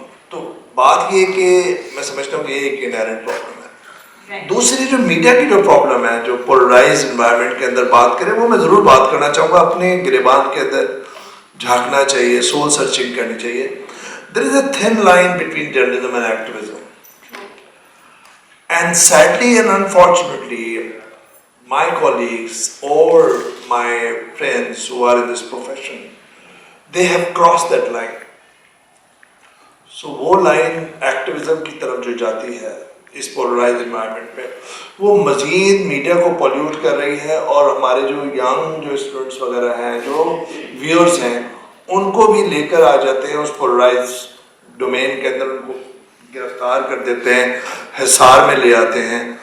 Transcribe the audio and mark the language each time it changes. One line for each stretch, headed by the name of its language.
Urdu: تو بات یہ کہ میں سمجھتا ہوں کہ یہ ایک انہیرنٹ پرابلم ہے. دوسری جو میڈیا کی جو پرابلم ہے, جو پولرائز انوائرمنٹ کے اندر بات کریں, وہ میں ضرور بات کرنا چاہوں گا. اپنے گریبان کے اندر جھانکنا چاہیے, سول سرچنگ کرنی چاہیے.
English: There is a thin line between journalism and activism. And sadly and unfortunately, my colleagues or my friends who are in this profession, they have crossed that line.
Urdu: So وہ line activism کی طرف جو جاتی ہے اس polarise environment میں, وہ مزید media کو پولیوٹ کر رہی ہے, اور ہمارے جو ینگ جو اسٹوڈنٹس وغیرہ ہیں, جو ویورز ہیں, ان کو بھی لے کر آ جاتے ہیں اس پولرائز ڈومین کے اندر, ان کو گرفتار کر دیتے ہیں, حصار میں لے آتے ہیں.